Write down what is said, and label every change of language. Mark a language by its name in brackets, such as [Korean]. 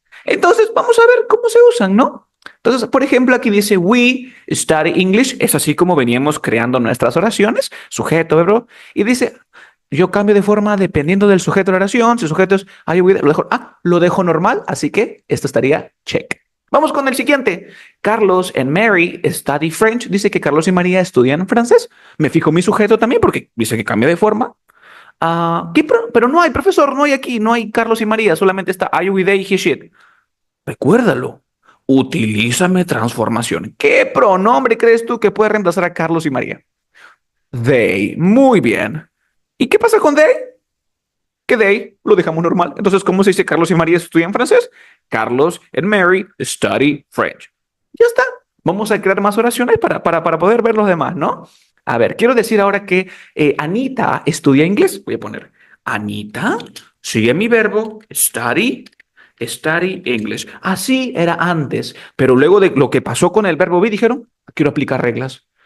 [Spanish] Entonces, vamos a ver cómo se usan, ¿no? Entonces, por ejemplo, aquí dice [English] we study English. [Spanish] Es así como veníamos creando nuestras oraciones. Sujeto, verbo. Y dice, yo cambio de forma dependiendo del sujeto de la oración. Si el sujeto es lo dejo normal. Así que esto estaría check. Vamos con el siguiente. [English] Carlos and Mary study French. [Spanish] Dice que Carlos y María estudian francés. Me fijo mi sujeto también porque dice que cambia de forma. Pero no hay, profesor, no hay aquí, no hay Carlos y María, solamente está I, we, they, he, she. Recuérdalo. Utilízame transformación. ¿Qué pronombre crees tú que puede reemplazar a Carlos y María? They. Muy bien. ¿Y qué pasa con they? Que they lo dejamos normal. Entonces, ¿cómo se dice Carlos y María estudian francés? [English] Carlos and Mary study French. [Spanish] Ya está. Vamos a crear más oraciones para poder ver los demás, ¿no? A ver, quiero decir ahora que Anita estudia inglés. Voy a poner Anita, sigue mi verbo, [English] study English. [Spanish] Así era antes, pero luego de lo que pasó con el verbo be, dijeron, quiero aplicar reglas.